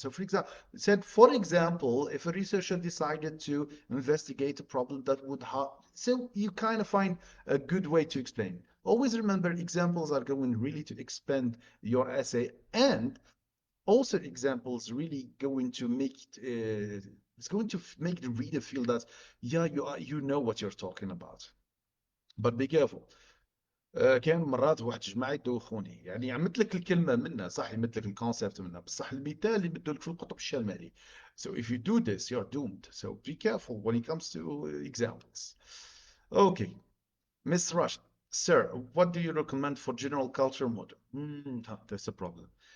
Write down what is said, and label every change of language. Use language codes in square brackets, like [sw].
[en] So for example, if a researcher decided to investigate a problem that would have, so you kind of find a good way to explain. Always remember, examples are going really to expand your essay, and also examples really going to make it's going to make the reader feel that yeah, you know what you're talking about. But be careful. [ar] كان مرات واحد الجماعة يدوخوني، يعني عملت لك الكلمة منها صح، عملت لك الكونسيبت منها، بصح المثال اللي بده لك في القطب الشمالي. [en] So if you do this, you're doomed. So be careful when it comes to examples. Okay, Miss Rush, sir, what do you recommend for general culture model? That's a problem.